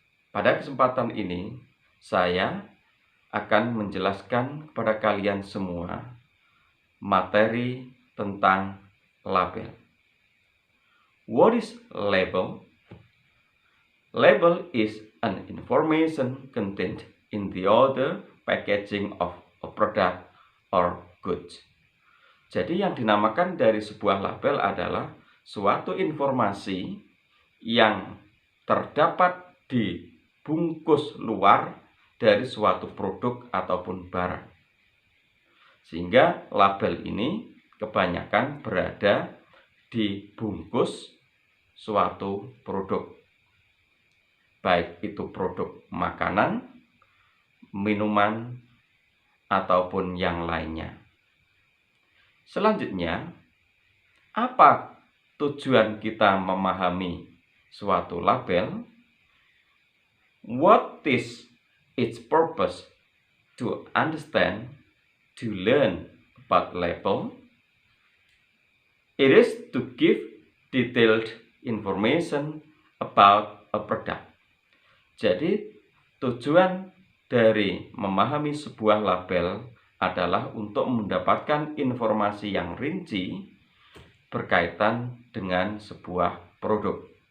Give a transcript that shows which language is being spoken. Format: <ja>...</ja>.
<id>Pada kesempatan ini, saya akan menjelaskan kepada kalian semua materi tentang label.</id> <en>What is label? Label is an information contained in the other packaging of a product or goods.</en> <id>Jadi yang dinamakan dari sebuah label adalah suatu informasi yang terdapat di bungkus luar dari suatu produk ataupun barang. Sehingga label ini kebanyakan berada di bungkus suatu produk. Baik itu produk makanan, minuman, ataupun yang lainnya. Selanjutnya, apa tujuan kita memahami suatu label?</id> <en>What is its purpose to understand, to learn about label? It is to give detailed information about a product.</en> <id>Jadi, tujuan dari memahami sebuah label adalah untuk mendapatkan informasi yang rinci berkaitan dengan sebuah produk.</id>